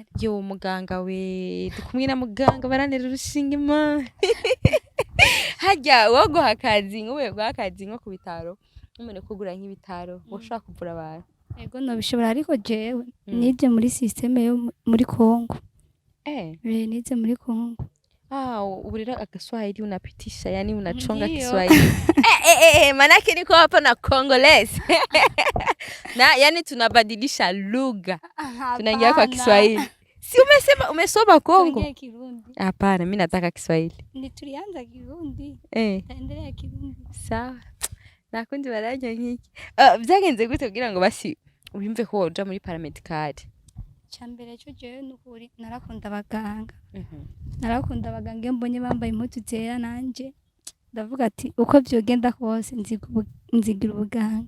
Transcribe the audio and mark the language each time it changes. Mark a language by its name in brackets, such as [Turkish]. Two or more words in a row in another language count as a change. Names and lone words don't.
[Rundi] Yo muganga we dukumwe na muganga baranera urushinge Imana. Hajya wogo hakazi ngowe gwakazi nko ku bitaro umene kugura nk'ibitaro woshaka kuvura abantu? Ego no bishobora ariko jewe nize muri systeme yo muri Kongo. Nize muri Kongo. [Swahili] Uburira Kiswahili unapitisha yani unachonga Kiswahili. Manake niko hapa na Congolese. Na yani tunabadilisha lugha. Tunaingia kwa Kiswahili. Si umesoma Kongo? Tuongee Kirundi. Hapana, mimi nataka Kiswahili. Ni tulianza Kirundi. Taendelea Kirundi. [Rundi] Sawa. Nakundi barajya nkiki. Byagenze gute kugira ngo basi uyumve ko woja muri paramedicale? Cyambere cyo jewe nukuri narakunda abaganga. Narakunda abaganga iyo mbonye bambaye impuzu zera nanje ndavuga ati uko byogenda kose nzigira ubuganga.